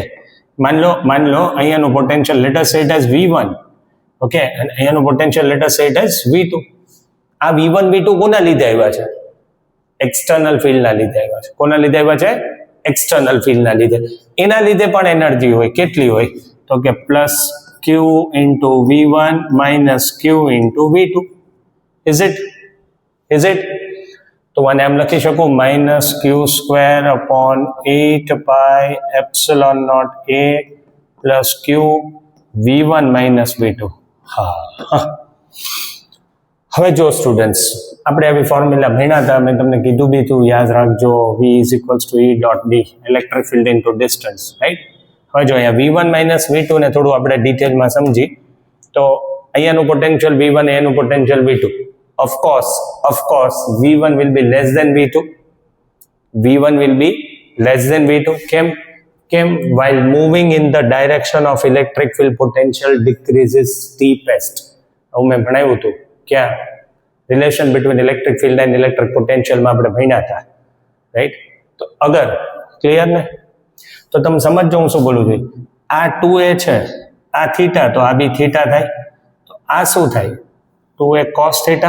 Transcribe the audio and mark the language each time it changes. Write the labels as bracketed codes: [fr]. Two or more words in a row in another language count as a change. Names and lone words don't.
[gu] માન લો અહીંયાનું પોટેન્શિયલ [en] let us say it as [gu] V1, ઓકે, અને અહીંયાનું પોટેન્શિયલ [en] let us say it as [gu] V2. આ V1 V2 કોના લીધે આવ્યા છે? એક્સટર્નલ ફિલ્ડના લીધે આવ્યા છે. કોના લીધે આવ્યા છે? એક્સટર્નલ ફિલ્ડના લીધે. એના લીધે પણ એનર્જી હોય. કેટલી હોય? તો કે [en] પ્લસ Q into V1 minus Q into V2. Is it? [gu] તો આને આમ લખી શકું [en] minus Q square upon 8 pi epsilon naught A plus Q V1 minus V2. [gu] હા. હવે જો સ્ટુડન્ટ્સ, આપણે આવી ફોર્મ્યુલા ભણ્યા હતા, મેં તમને કીધું બી હતું, યાદ રાખજો. [en] V is equals to E dot D, electric field into distance, right? [gu] હવે જો અહીંયા V1 minus V2 ને થોડું આપણે ડિટેલમાં સમજી તો અહીંયાનું પોટેન્શિયલ V1 એનું પોટેન્શિયલ V2. [en] Of course V1 will be less than V2. V1 will be less than V2. [gu] કેમ? [en] While moving in the direction of electric field, potential decreases steepest. [gu] આવું મેં ભણાવ્યું હતું. ક્યાં? [en] relation between electric field and electric [gu] પોટેન્શિયલમાં આપણે ભણ્યા હતા, રાઈટ? તો અગર ક્લિયર ને? તો તમે સમજો હું શું બોલું છું. આ 2a છે, આ થીટા, તો આ બી થીટા થાય. તો આ શું થાય? 2a cos થીટા.